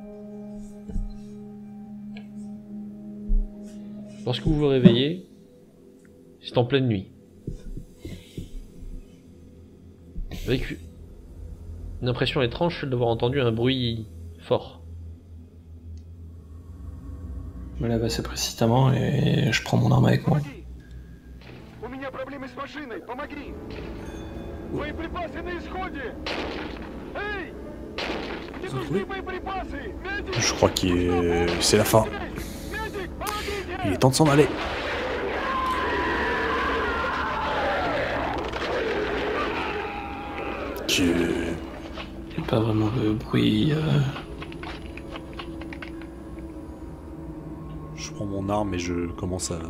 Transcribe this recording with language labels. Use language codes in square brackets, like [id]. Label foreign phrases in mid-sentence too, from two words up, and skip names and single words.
[fr] Lorsque vous vous réveillez, c'est en pleine nuit. Avec une impression étrange, celle d'avoir entendu un bruit fort. Je me lève assez précipitamment et je prends mon arme avec moi. [ru] У меня проблемы с машиной, помоги! Боеприпасы на исходе! Эй! Мне нужны боеприпасы! Медик! [fr] Je crois qu'il est... c'est la fin. [ru] Медик, помогите! [fr] Il est temps de s'en aller. Qui est... Il n'y a pas vraiment de bruit. Je prends mon arme et je commence à...